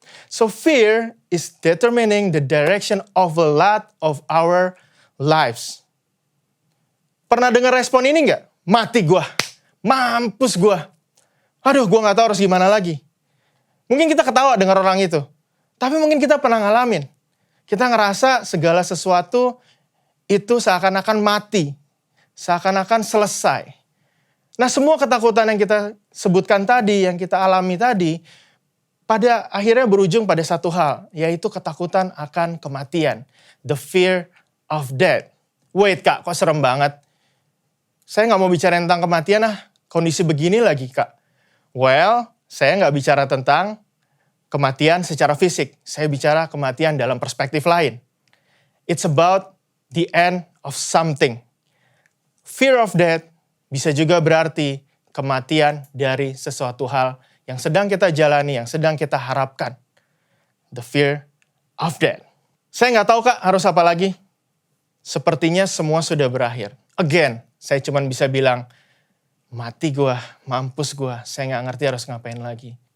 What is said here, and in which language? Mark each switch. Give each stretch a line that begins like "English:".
English: So fear is determining the direction of a lot of our lives.
Indonesian: Pernah dengar respon ini nggak? Mati gua, mampus gua. Aduh, gue gak tahu harus gimana lagi. Mungkin kita ketawa dengar orang itu. Tapi mungkin kita pernah ngalamin. Kita ngerasa segala sesuatu itu seakan-akan mati. Seakan-akan selesai. Nah, semua ketakutan yang kita sebutkan tadi, yang kita alami tadi, pada akhirnya berujung pada satu hal, yaitu ketakutan akan kematian.
English: The fear of death. Wait
Indonesian: kak, kok serem banget? Saya nggak mau bicara tentang kematian kondisi begini lagi kak. Well, saya nggak bicara tentang kematian secara fisik. Saya bicara kematian dalam perspektif lain.
English: It's about the end of something. Fear of death
Indonesian: bisa juga berarti kematian dari sesuatu hal yang sedang kita jalani, yang sedang kita harapkan.
English: The fear of death.
Indonesian: Saya nggak tahu kak harus apa lagi. Sepertinya semua sudah berakhir. Again, saya cuma bisa bilang, mati gua, mampus gua, saya nggak ngerti harus ngapain lagi.